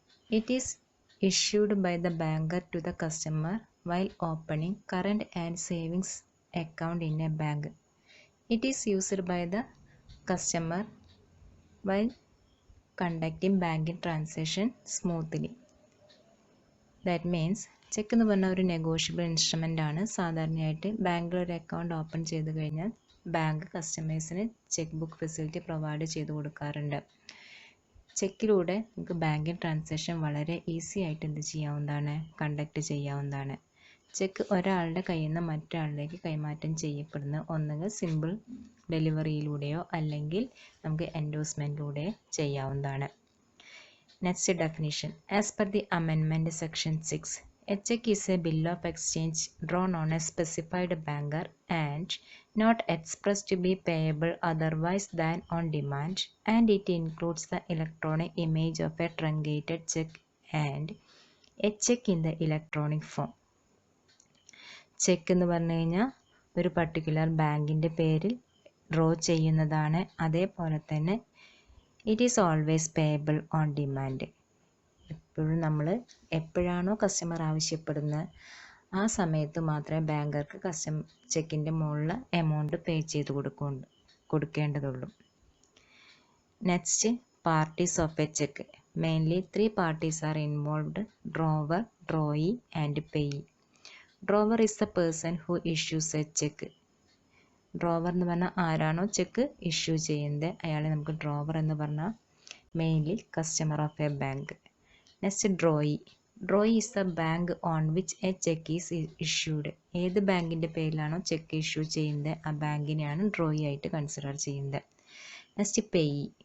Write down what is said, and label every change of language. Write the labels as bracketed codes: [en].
[en] It is issued by the banker to the customer while opening current and savings account in a bank. It is used by the customer while conducting banking transaction smoothly. That means [ml] check എന്ന് പറഞ്ഞാൽ ഒരു negotiable instrument ആണ്. സാധാരണയായിട്ട് ബാങ്കിൽ ഒരു account open ചെയ്ത് കഴിഞ്ഞാൽ bank കസ്റ്റമേഴ്സിന് ചെക്ക് ബുക്ക് ഫെസിലിറ്റി പ്രൊവൈഡ് ചെയ്ത് കൊടുക്കാറുണ്ട്. ചെക്കിലൂടെ നമുക്ക് ബാങ്കിങ് ട്രാൻസാക്ഷൻ വളരെ ഈസി ആയിട്ട് എന്ത് ചെയ്യാവുന്നതാണ്, കണ്ടക്ട് ചെയ്യാവുന്നതാണ്. ചെക്ക് ഒരാളുടെ കയ്യിൽ നിന്ന് മറ്റൊരാളിലേക്ക് കൈമാറ്റം ചെയ്യപ്പെടുന്ന ഒന്നുകിൽ സിമ്പിൾ ഡെലിവറിയിലൂടെയോ അല്ലെങ്കിൽ നമുക്ക് എൻഡോഴ്സ്മെൻറ്റിലൂടെയോ ചെയ്യാവുന്നതാണ്. [en] Next definition. As per the amendment section 6, a check is a bill of exchange drawn on a specified banker and not expressed to be payable otherwise than on demand, and it includes the electronic image of a truncated check and a check in the electronic form. [ml] Check എന്ന് പറഞ്ഞു കഴിഞ്ഞാൽ ഒരു particular ബാങ്കിൻ്റെ പേരിൽ draw ചെയ്യുന്നതാണ്. അതേപോലെ തന്നെ [en] It is always payable on demand. [ml] എപ്പോഴും എപ്പോഴാണോ കസ്റ്റമർ ആവശ്യപ്പെടുന്നത് ആ സമയത്ത് മാത്രമേ ബാങ്കർക്ക് ചെക്കിൻ്റെ മുകളിൽ എമൗണ്ട് പേ ചെയ്ത് കൊടുക്കേണ്ടതുള്ളൂ. [en] Next, parties of a cheque. Mainly 3 parties are involved: drawer, drawee and payee. Drawer is the person who issues a check. [ml] Drawer എന്ന് പറഞ്ഞാൽ ആരാണോ ചെക്ക് ഇഷ്യൂ ചെയ്യുന്നത് അയാളെ നമുക്ക് ഡ്രോവർ എന്ന് പറഞ്ഞാൽ [en] Mainly customer of a bank. Next, drawee. Drawee is the bank on which a cheque is issued. [ml] ഏത് ബാങ്കിൻ്റെ പേരിലാണോ ചെക്ക് ഇഷ്യൂ ചെയ്യുന്നത് ആ ബാങ്കിനെയാണ് ഡ്രോയി ആയിട്ട് കൺസിഡർ ചെയ്യുന്നത്. [en] Next, payee.